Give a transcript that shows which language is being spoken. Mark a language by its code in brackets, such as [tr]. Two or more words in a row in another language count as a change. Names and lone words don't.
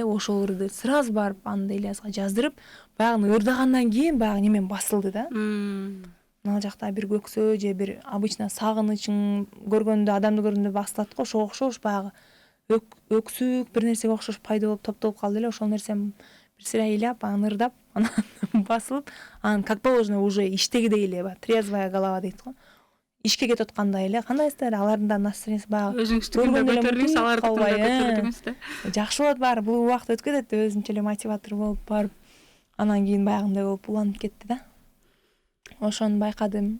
[ky] Ошол ырды сразу барып аны Ильязга жаздырып, баягы ырдагандан кийин баягы немен басылды да. Мына жакта бир көксөө же бир обычно сагынычың көргөндө, адамды көргөндө басылат го, ошого окшош баягы өксүк бир нерсеге окшош пайда болуп топтолуп калды эле. Ошол нерсем бир сыйра ыйлап, аны ырдап, анан басылып, анан [ru] как положено уже [ky] иштегидей эле, [ru] трезвая голова [ky] дейт го. Ишке кетип аткандай эле, кандайсыздар, алардын да настроениясы баягы өзүңүздүкүн да көтөрдүңүз, алардыкын да көтөрдүңүз да. Жакшы болот баары, бул убакыт өткөт деп өзүнчө эле мотиватор болуп барып, анан кийин баягындай болуп уланып кетти да. Ошону байкадым.